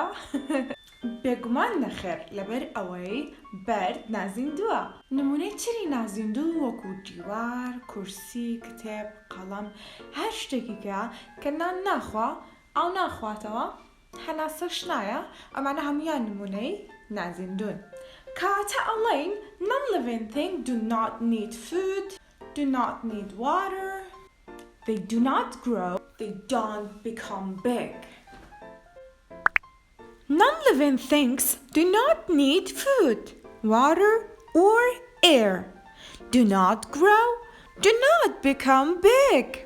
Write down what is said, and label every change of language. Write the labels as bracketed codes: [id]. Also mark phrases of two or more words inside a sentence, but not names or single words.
[ckb] بێگومان نەخێر، لەبەر ئەوەی بەرد نازیندووە. نمونەی تری نازیندوو وەکو دیوار، کورسی، کتێب، قەڵەم، هەر شتێکیکە کە نان ناخوا، ئاو ناخواتەوە، هەناسەش نایە، ئەمانە هەموویان نمونەی نازیندون. کاتە ئەڵێین [en] non-living things do not need food, do not need water, they do not grow, they don't become big. Non-living things do not need food, water, or air, do not grow, do not become big.